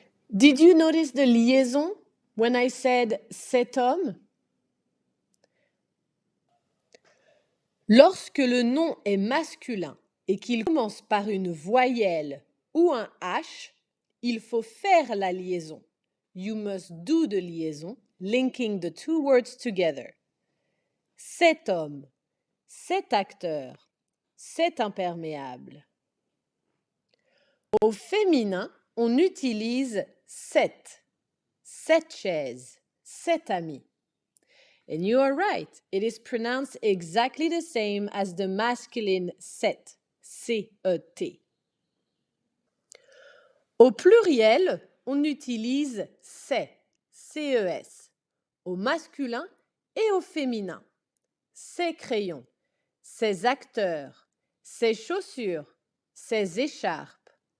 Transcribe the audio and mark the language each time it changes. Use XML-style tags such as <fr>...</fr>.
<en>Did you notice the liaison when I said</en> <fr>cet homme? Lorsque le nom est masculin et qu'il commence par une voyelle ou un H, il faut faire la liaison.</fr> <en>You must do the liaison, linking the two words together.</en> <fr>Cet homme, cet acteur, cet imperméable. Au féminin, on utilise cette chaise, cet ami.</fr> <en>And you are right, it is pronounced exactly the same as the masculine set, C-E-T.</en> <fr>Au pluriel, on utilise ces, C-E-S, au masculin et au féminin. Ces crayons, ces acteurs, ces chaussures, ces écharpes.</fr>